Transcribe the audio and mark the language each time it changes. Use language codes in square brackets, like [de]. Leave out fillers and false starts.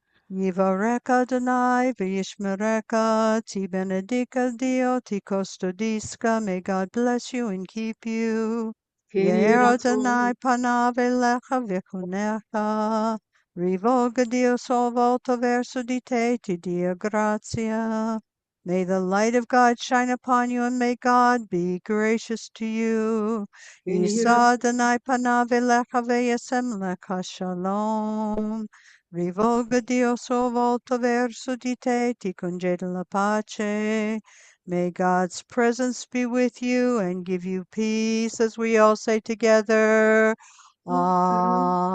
[he] Yivarech Adonai v'yishmereka, [it] ti benedica Dio, ti custodisca. [en] May God bless you and keep you. [he] Ye'er Adonai panav elecha v'chunecha. [it] Rivoga Dio solvolto verso di te, ti dia grazia. [en] May the light of God shine upon you, and may God be gracious to you. [he] Yisa Adonai panav elecha v'yasem lecha shalom. [it] Rivolga Dio suo volto verso di te, ti conceda la pace. [en] May God's presence be with you and give you peace, as we all say together. Amen.